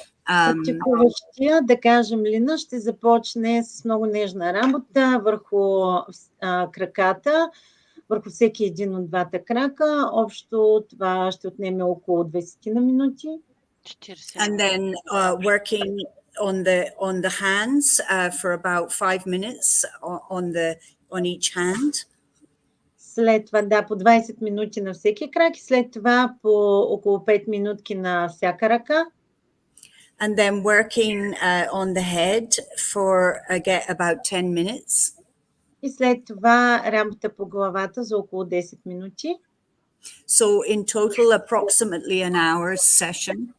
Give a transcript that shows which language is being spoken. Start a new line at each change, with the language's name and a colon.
Bulgarian: Практикуващия, да кажем Лина, ще започне с много нежна работа върху краката, върху всеки един от двата крака. Общо това ще отнеме около 20 на минути. 40.
English: And then working on the hands for about 5 minutes on each hand.
Bulgarian: След това, да, по 20 минути на всеки крак и след това по около 5 минутки на всяка ръка.
English: And then working on the head for about 10 minutes.
Bulgarian: И след това работа по главата за около 10 минути.
English: So in total approximately an hour's session.